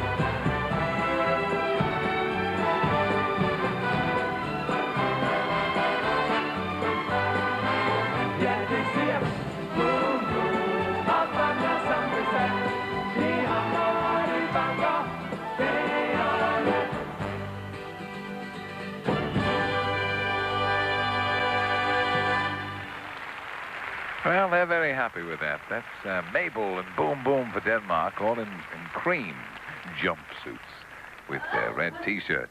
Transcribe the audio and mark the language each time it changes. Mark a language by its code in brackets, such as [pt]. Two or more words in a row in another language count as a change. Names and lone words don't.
[da] Ja, det siger bum, bum, og banker som det sand. Det hamrer og det banker dag og nat. [en] Well, they're very happy with that. That's Mabel and Boom Boom for Denmark, all in cream jumpsuits with red T-shirts.